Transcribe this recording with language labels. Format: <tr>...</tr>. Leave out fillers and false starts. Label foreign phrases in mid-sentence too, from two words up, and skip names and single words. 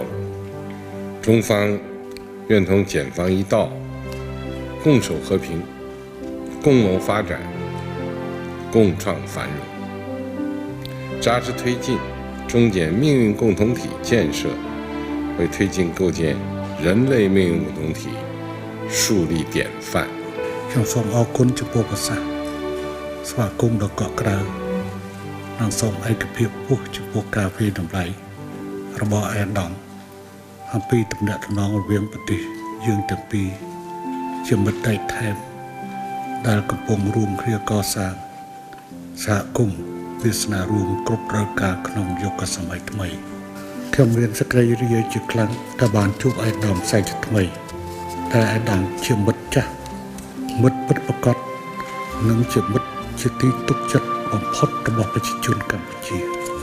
<zh>中方愿同柬方一道，共守和平，共谋发展，共创繁荣，扎实推进中柬命运共同体建设，为推进构建人类命运共同体树立典范。</zh> <km>ខ្ញុំសូមអរគុណចំពោះប្រសាសន៍ស្វាគមន៍ដ៏កក់ក្ដៅនិងសូមឯកភាពខ្ពស់ចំពោះការ វិតម្លៃរបស់អាដាមអំពីទំនាក់ទំនងរវាងប្រទេសយើងទាំងពីរជាមិត្តដៃថែបដែលកំពុងរួមគ្នាកសាងសហគមន៍វាសនារួមគ្រប់រដូវកាលក្នុងយុគសម័យថ្មីខ្ញុំមានសេចក្តីរីករាយជាខ្លាំងដែលបានជួបអាដាមផ្សេងជាថ្មីតែអាដាមជាមិត្តចាស់មិត្តពិតប្រាកដនិងជាមិត្តជាទីទុកចិត្តបំផុតរបស់ប្រជាជនកម្ពុជា</km>